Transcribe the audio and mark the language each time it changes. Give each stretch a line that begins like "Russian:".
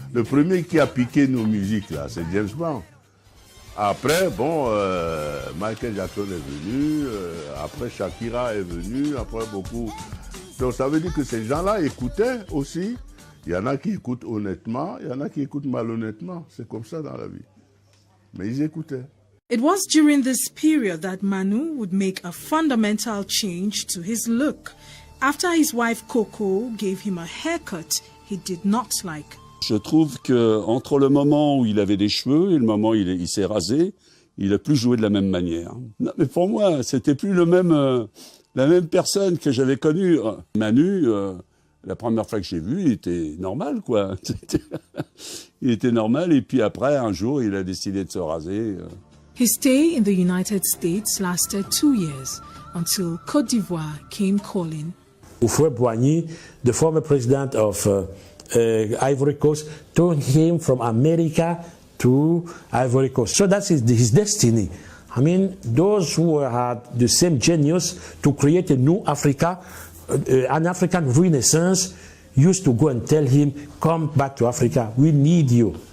French: Le premier qui a piqué nos musiques, là, c'est James Brown. Après, Michael Jackson est venu, après Shakira est venue, après beaucoup. Donc ça veut dire que ces gens-là écoutaient aussi. Il y en a qui écoutent honnêtement, il y en a qui écoutent malhonnêtement. C'est comme ça dans la vie. Mais ils écoutaient.
English: It was during this period that Manu would make a fundamental change to his look. After his wife Coco gave him a haircut he did not like.
French: Je trouve que entre le moment où il avait des cheveux et le moment où il s'est rasé, il a plus joué de la même manière. Non, mais pour moi, c'était plus la même personne que j'avais connue. Manu, la première fois que j'ai vu, il était normal, quoi. Il était normal, et puis après, un jour, il a décidé de se raser.
English: His stay in the United States lasted 2 years, until Côte d'Ivoire came calling. Houphouët-Boigny, the former president of Ivory Coast, took him from America to Ivory Coast. So that's his destiny. I mean, those who had the same genius to create a new Africa, an African renaissance, used to go and tell him, come back to Africa, we need you.